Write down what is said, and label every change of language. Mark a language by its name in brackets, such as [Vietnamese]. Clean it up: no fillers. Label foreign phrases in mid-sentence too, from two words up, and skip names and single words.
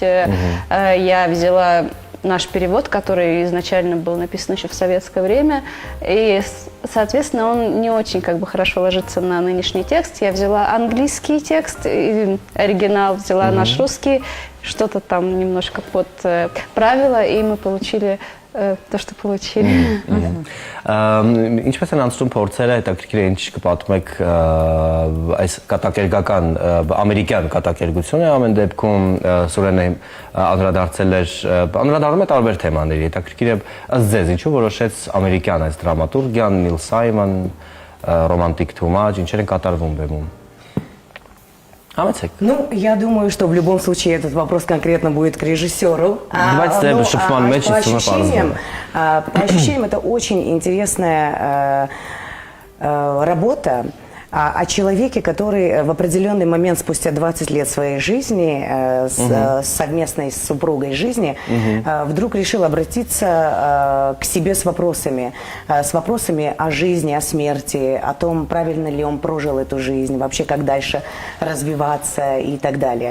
[Russian] Я взяла наш перевод, который изначально был написан еще в советское время, и, соответственно, он не очень хорошо ложится на нынешний текст. Я взяла английский текст, оригинал, взяла наш русский, что-то там немножко подправила, и мы получили то, что получили. [Armenian] Ինչպես են անցնում փորձերը, հետաքրքիր է ինչ կպատմում եք այս կատակերգական ամերիկյան կատակերգությունը ամեն դեպքում Սուրենը անդրադառնում է տարբեր թեմաների, հետաքրքիր է ըստ ձեզ ինչու որոշեց ամերիկյան այս դրամատուրգիան, Նիլ Սայմոն, ռոմանտիկ Too Much, ինչեր են կատարվում бемում։ [Russian] Ну, я думаю, что в любом случае этот вопрос конкретно будет к режиссеру. По ощущениям, это очень интересная работа о человеке, который в определенный момент, спустя 20 лет своей жизни, совместной с супругой жизни, вдруг решил обратиться к себе с вопросами о жизни, о смерти, о том, правильно ли он прожил эту жизнь, вообще как дальше развиваться и так далее.